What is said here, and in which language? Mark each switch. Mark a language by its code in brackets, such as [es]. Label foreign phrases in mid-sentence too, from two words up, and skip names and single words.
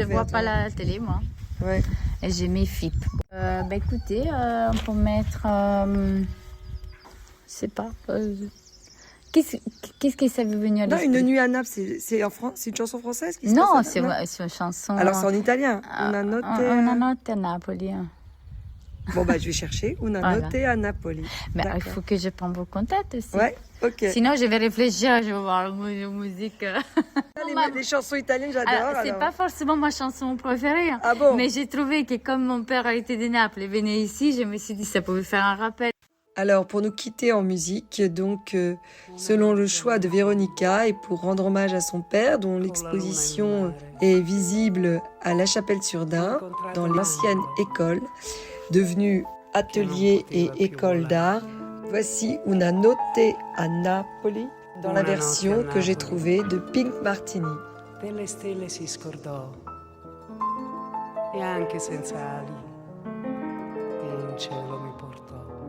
[fr] Je vois pas la télé, moi. Ouais. Et j'ai mes FIP. Écoutez, on peut mettre... je sais pas... Qu'est-ce que ça veut venir à l'esprit? Non, Une nuit à Naples, c'est une chanson française qui se Non, passe c'est une chanson... Alors c'est en italien. Una notte a Napoli. Bon, je vais chercher Una notte a Napoli. Il faut que je prenne vos contacts aussi. Ouais, ok. Sinon, je vais réfléchir, je vais voir la musique. Les chansons italiennes, j'adore. C'est pas forcément ma chanson préférée. Ah bon? Mais j'ai trouvé que comme mon père était de Naples et venait ici, je me suis dit que ça pouvait faire un rappel. Alors, pour nous quitter en musique, donc, selon le choix de Véronica et pour rendre hommage à son père, dont l'exposition est visible à La Chapelle-sur-Dain, dans l'ancienne école, devenue atelier et école d'art, voici Una notte a Napoli, dans la version que j'ai trouvée de Pink Martini. [it] Delle stelle si scordò, e anche senza ali, e in cielo mi portò.